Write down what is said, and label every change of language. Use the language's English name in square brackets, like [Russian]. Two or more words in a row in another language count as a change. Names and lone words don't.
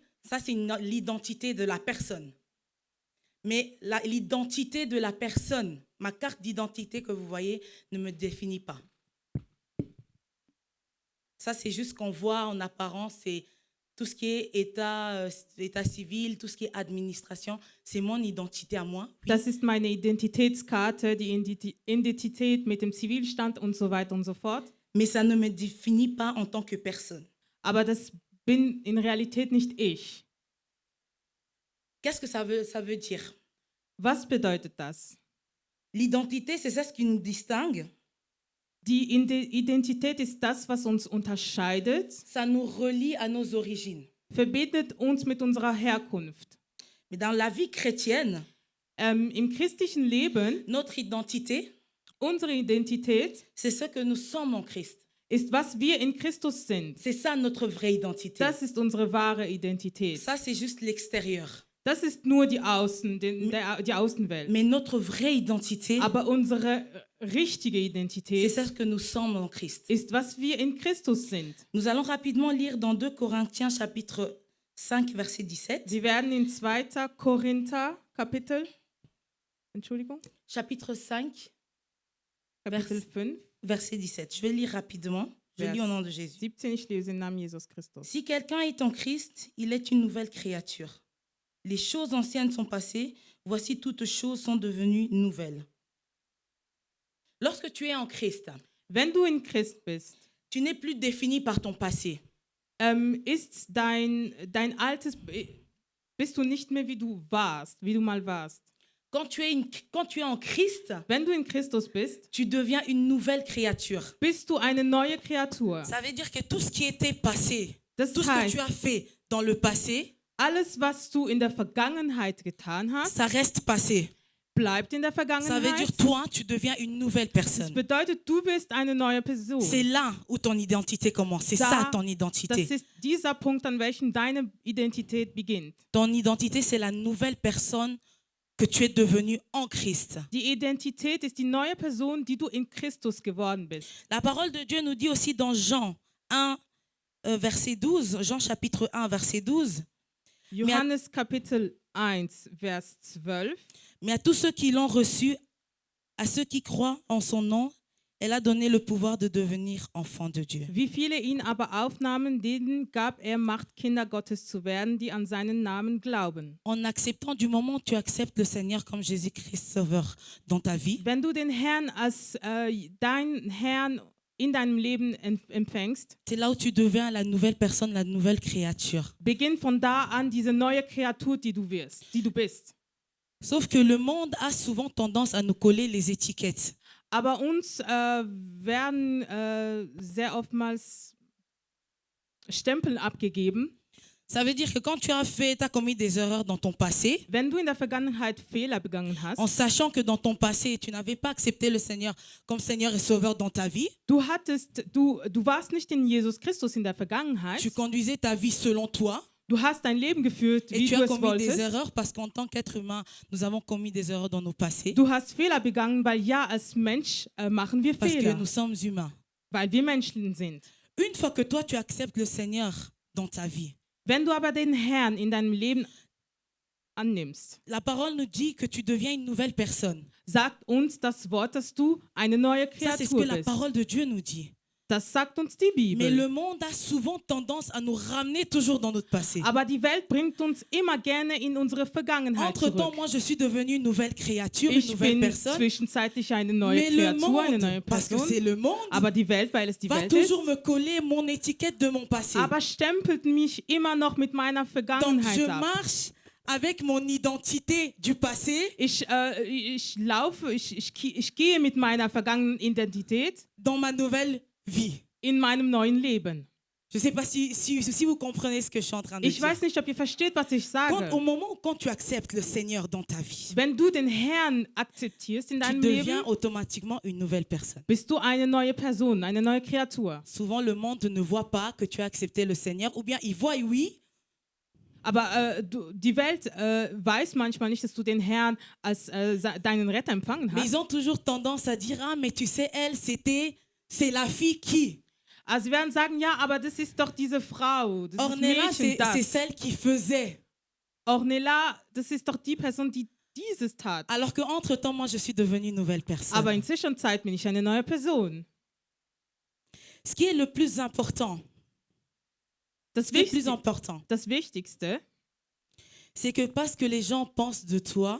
[French] Ça, c'est l'identité de la personne. Mais l'identité de la personne, ma carte d'identité que vous voyez, ne me définit pas. Ça, c'est juste qu'on voit en apparence, c'est tout ce qui est état civil, tout ce qui est administration, c'est mon identité à moi. Oui. [German] Das ist meine Identitätskarte, die Identität mit dem Zivilstand und so weiter und so fort. [French] Mais ça ne me définit pas en tant que personne. [German] Aber das bin in Realität nicht ich. [French] Qu'est-ce que ça veut dire? [German] Was bedeutet das? [French] L'identité, c'est ça ce qui nous distingue. [German] Die Identität ist das, was uns unterscheidet, [French] Ça nous relie à nos origines. [German] verbindet uns mit unserer Herkunft. [French] Mais dans la vie chrétienne, [German] Im christlichen Leben, [French] notre identité, [German] unsere Identität [French] c'est ce que nous sommes en Christ. [German] ist, was wir in Christus sind. [French] C'est ça notre vraie identité. [German] Das ist unsere wahre Identität. [French] Ça, c'est juste l'extérieur. [German] Das ist nur die Außenwelt. [French] Mais notre vraie identité, [German] Aber unsere richtige [French] c'est [German] Identität [French] ce que nous sommes en Christ. [German] ist, was wir in Christus sind. [French] Nous allons rapidement lire dans 2 Corinthiens chapitre 5, verset 17. [German] Sie werden in 2. Korinther Kapitel, [French] Chapitre 5, [German] Kapitel 5, [French] verset 17. Je vais lire rapidement. Je lis au nom de Jésus. 17, [German] ich lese im Namen Jesus Christus. [French] Si quelqu'un est en Christ, il est une nouvelle créature. Les choses anciennes sont passées, voici toutes choses sont devenues nouvelles. Lorsque tu es en Christ, [German] Wenn du in Christ bist, [French] tu n'es plus défini par ton passé. [German] ist dein altes, bist du nicht mehr wie du mal warst. [French] Quand tu es en Christ, [German] Wenn du in Christus bist, [French] tu deviens une nouvelle créature. [German] bist du eine neue Kreatur. [French] Ça veut dire que tout ce qui était passé, [German] Das [French] tout ce que [German] heißt, [French] tu as fait dans le passé, [German] alles, was du in der Vergangenheit getan hast, [French] ça reste passé. [German] bleibt in der [French] Ça veut [German] Vergangenheit. [French] dire toi, tu deviens une nouvelle [German] Das [French] personne. [German] bedeutet, du bist eine neue Person. [French] C'est là où ton identité commence. C'est [German] Da- [French] ça ton [German] Das [French] identité. [German] ist dieser Punkt, an welchem deine Identität beginnt. [French] Ton identité, c'est la nouvelle personne que tu es devenue en Christ. [German] Die Identität ist die neue Person, die du in Christus geworden bist. [French] La parole de Dieu nous dit aussi dans Jean 1, verset 12, Jean chapitre 1, verset 12, [German] Johannes Kapitel 1, Vers 12. [French] mais à tous ceux qui l'ont reçu, à ceux qui croient en son nom, elle a donné le pouvoir de devenir enfants de Dieu. [German] Wie viele ihn aber aufnahmen, denen gab er Macht, Kinder Gottes zu werden, die an seinen Namen glauben. [French] En acceptant, du moment où tu acceptes le Seigneur comme Jésus-Christ Sauveur dans ta vie, [German] Wenn du den Herrn als deinen Herrn in deinem Leben empfängst, [French] c'est là où tu deviens la nouvelle personne, la nouvelle créature. [German] beginnt von da an diese neue Kreatur, die du bist. [French] Sauf que le monde a souvent tendance à nous coller les étiquettes. [German] Aber uns werden sehr oftmals Stempel abgegeben. [French] Ça veut dire que quand tu as commis des erreurs dans ton passé, [German] Wenn du in der Vergangenheit Fehler begangen hast, [French] en sachant que dans ton passé, tu n'avais pas accepté le Seigneur comme Seigneur et Sauveur dans ta vie, [German] du warst nicht in Jesus Christus in der Vergangenheit, [French] tu conduisais ta vie selon toi, [German] Du hast dein Leben geführt, [French] Et [German] wie [French] tu [German] du [French] as [German] es [French] commis des [German] wolltest. [French] erreurs parce qu'en tant qu'être humain, nous avons commis des erreurs dans nos passés. [German] Du hast Fehler begangen, weil ja, als Mensch machen wir [French] Parce que [German] Fehler, [French] nous sommes humains. [German] weil wir Menschen sind. [French] Une fois que toi, tu acceptes le Seigneur dans ta vie, [German] Wenn du aber den Herrn in deinem Leben annimmst, [French] la parole nous dit que tu deviens une nouvelle personne. [German] sagt uns das Wort, dass du eine neue [French] Ça, c'est ce que [German] Kreatur [French] la [German] bist. [French] parole de Dieu nous dit. [German] Das sagt uns die [French] Mais [German] Bibel. [French] le monde a souvent tendance à nous ramener toujours dans notre passé. [German] Aber die Welt bringt uns immer gerne in unsere Vergangenheit [French] Entre-temps, [German] zurück. [French] moi, je suis devenue une nouvelle créature, une [German] Ich [French] nouvelle [German] bin [French] personne. [German] zwischenzeitlich eine neue [French] Mais le [German] Kreatur, eine neue [French] monde, parce que [German] Person. [French] c'est le monde, [German] Aber die Welt, weil es die [French] va [German] Welt ist, [French] toujours me coller mon étiquette de mon passé. [German] aber stempelt mich immer noch mit meiner [French] Donc, [German] Vergangenheit [French] je [German] ab. [French] marche avec mon identité du passé [German] Ich laufe, ich gehe mit meiner vergangenen Identität [French] dans ma nouvelle vie. [German] in meinem neuen Leben. [French] Je ne sais pas si vous comprenez ce que je suis en train de [German] Ich [French] dire. [German] weiß nicht, ob ihr versteht, was ich [French] Au [German] sage. [French] moment où quand tu acceptes le Seigneur dans ta vie, [German] Wenn du den Herrn akzeptierst in [French] tu [German] deinem [French] deviens [German] Leben, [French] automatiquement une nouvelle personne. [German] bist du eine neue Person, eine neue Kreatur. [French] Souvent, le monde ne voit pas que tu as accepté le Seigneur, ou bien il voit oui, [German] Aber die Welt weiß manchmal nicht, dass du den Herrn als deinen Retter empfangen [French] mais [German] hast. [French] ils ont toujours tendance à dire ah mais tu sais c'est la fille qui. [German] Also sie werden sagen, ja, aber das ist doch diese Frau, das ist Ornella, Mädchen, [French] c'est [German] das. [French] celle qui faisait. [German] Ornella, das ist doch die Person, die dieses tat. [French] Alors qu'entre-temps, moi, je suis devenue une nouvelle personne. [German] Aber in Zwischenzeit bin ich eine neue Person. [French] Ce qui est le plus important, [German] Das, [French] le plus important, [German] das Wichtigste [French] c'est que parce que les gens pensent de toi,